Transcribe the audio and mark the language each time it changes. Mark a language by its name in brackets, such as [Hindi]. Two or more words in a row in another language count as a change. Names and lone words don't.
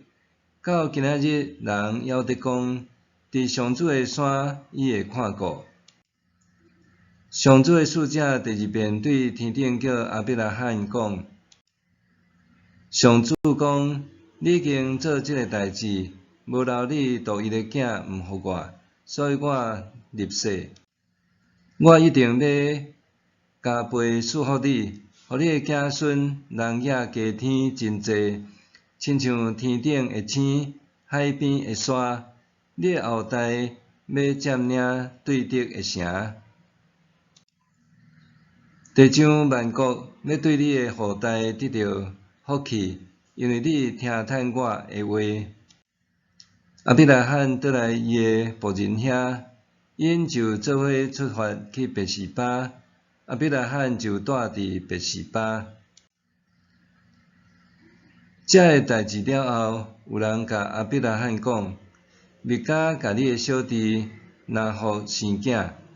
[Min Nan Chinese] 到今仔日，人还得讲，伫上主的山，伊会看顾。上主的使者第2遍对天顶叫亚伯拉罕讲：上主讲，你已经做即个代志，无留你独一的囝毋互我，所以我立誓，我一定要加倍赐福你，互你的子孙人野加添真济，亲像天顶的星，海边的沙。你的后代要占领对得的城。地上万国要对你的后代得到福气，因为你听趁我的话。亚伯拉罕倒来伊的仆人遐，因就做伙出发去别是巴。亚伯拉罕就住伫别是巴。这个代志了后，有人甲亚伯拉罕讲：米甲甲你的小弟拿互生囝。